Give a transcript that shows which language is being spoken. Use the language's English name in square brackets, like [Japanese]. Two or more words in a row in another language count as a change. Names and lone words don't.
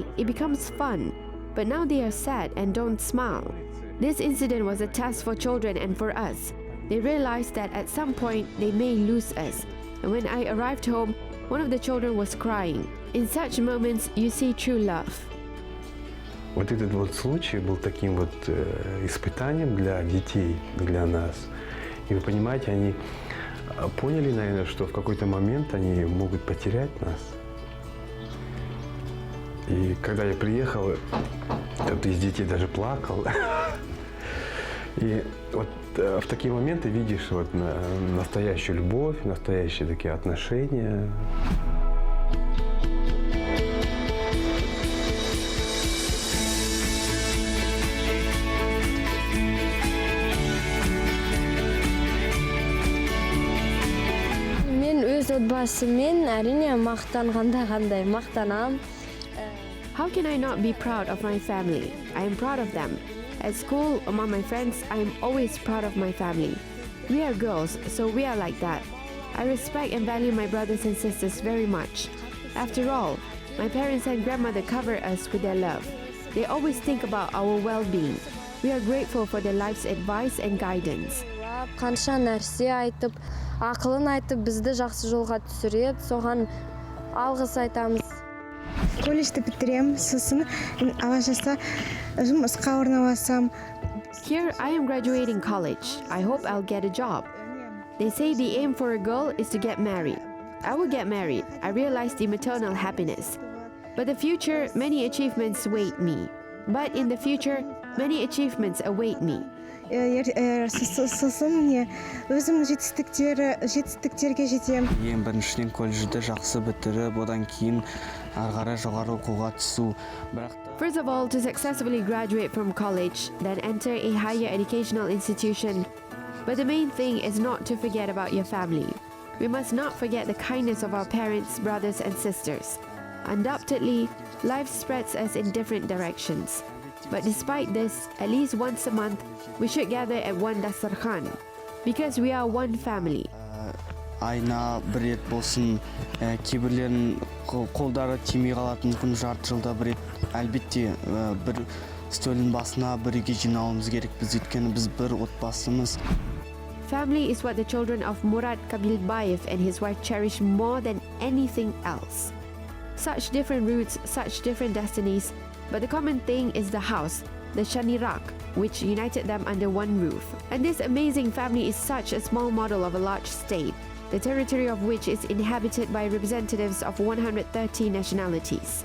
[English] It becomes fun. But now they are sad and don't smile. This incident was a test for children and for us. They realized that at some point they may lose us. And when I arrived home, one of the children was crying. In such moments, you see true love. [Russian] Вот этот вот случай был таким вот испытанием для детей, для нас. И вы понимаете, они поняли, наверное, что в какой-то момент они могут потерять нас. И когда я приехал, кто-то из детей даже плакал. И вот в такие моменты видишь вот настоящую любовь, настоящие такие отношения. [Kazakh] Мен өз отбасыммен әрине мақтанғанда қандай мақтанам. [English] How can I not be proud of my family? I am proud of them. At school, among my friends, I am always proud of my family. We are girls, so we are like that. I respect and value my brothers and sisters very much. After all, my parents and grandmother cover us with their love. They always think about our well-being. We are grateful for their life's advice and guidance. [Kazakh] Қанша нәрсе айтып, ақылын айтып, бізді жақсы жолға түсіреді, соған алғыс айтамыз. Колледжді бітірем, сосын ала жаса жұмысқа орналасам. [English] Here, I am graduating college. I hope I'll get a job. They say the aim for a girl is to get married. I will get married. I realize the maternal happiness. But the future, many achievements await me. But in the future, many achievements await me. [Kazakh] Сосын өзім жетістіктерге жетем. Ең біріншіден колледжді жақсы бітіріп, одан кейін ары қарай жоғары оқуға түсу. [English] First of all, to successfully graduate from college, then enter a higher educational institution. But the main thing is not to forget about your family. We must not forget the kindness of our parents, brothers and sisters. Undoubtedly, life spreads us in different directions. But despite this, at least once a month, we should gather at one dastarkhan, because we are one family. [Kazakh] Айна бір рет болсын, кейбірлерін қолдары тимей қалатын мүмкін жарты жылда бір рет. Әлбетте бір стөлдің басына бірге жиналуымыз керек, біз өйткені біз бір отбасымыз. [English] Family is what the children of Murad Kabilbayev and his wife cherish more than anything else. Such different roots, such different destinies, but the common thing is the house, the Shanirak, which united them under one roof. And this amazing family is such a small model of a large state, the territory of which is inhabited by representatives of 130 nationalities.